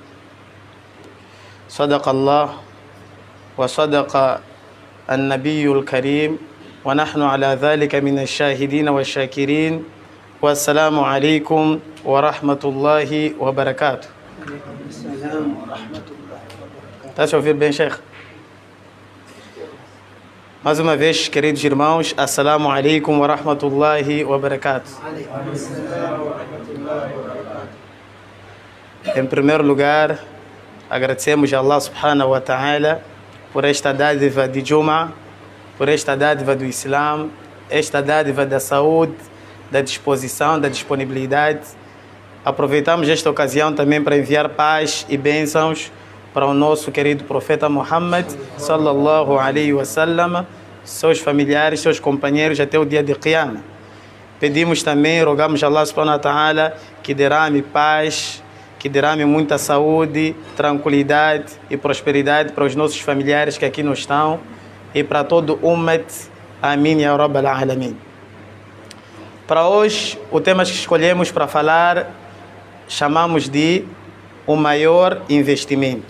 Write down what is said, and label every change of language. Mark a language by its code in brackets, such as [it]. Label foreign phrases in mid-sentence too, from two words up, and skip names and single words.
[ar] صدق الله وصدق النبي الكريم ونحن على ذلك من الشاهدين والشاكرين. والسلام عليكم ورحمة الله وبركاته. السلام ورحمة الله وبركاته. [pt] Está a ouvir bem, Sheikh? Mais uma vez, queridos irmãos, [ar] السلام عليكم ورحمة الله وبركاته. [pt] Em primeiro lugar, agradecemos a Allah [ar] سبحانه وتعالى [pt] por esta dádiva de Juma, por esta dádiva do Islam, esta dádiva da saúde, da disposição, da disponibilidade. Aproveitamos esta ocasião também para enviar paz e bênçãos para o nosso querido profeta Muhammad [ar] صلى الله عليه وسلم, [pt] seus familiares, seus companheiros até o dia de Qiyamah. Pedimos também, rogamos a Allah [ar] سبحانه وتعالى [pt] que derrame paz, que derrame muita saúde, tranquilidade e prosperidade para os nossos familiares que aqui não estão e para todo o Ummat. [ar] آمين يا رب العالمين. [pt] Para hoje, o tema que escolhemos para falar chamamos de o maior investimento.